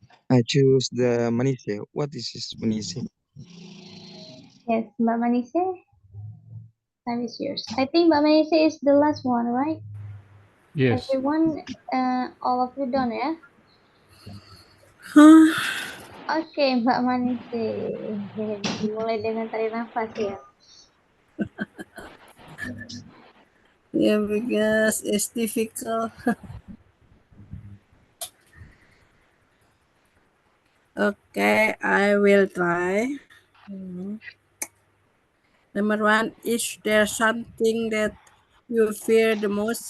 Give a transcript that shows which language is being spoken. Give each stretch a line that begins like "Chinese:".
English: I choose the Manise. What is this Manise? Yes, Mbak Manise, time is yours. I think Mbak Manise is the last one, right? Yes. Everyone, all of you done, ya? Oke, Mbak Manise.
Indonesian: Dimulai dengan tarik nafas ya.
English: Yeah, because it's difficult. Okay, I will try. Number 1, is there something that you fear the most?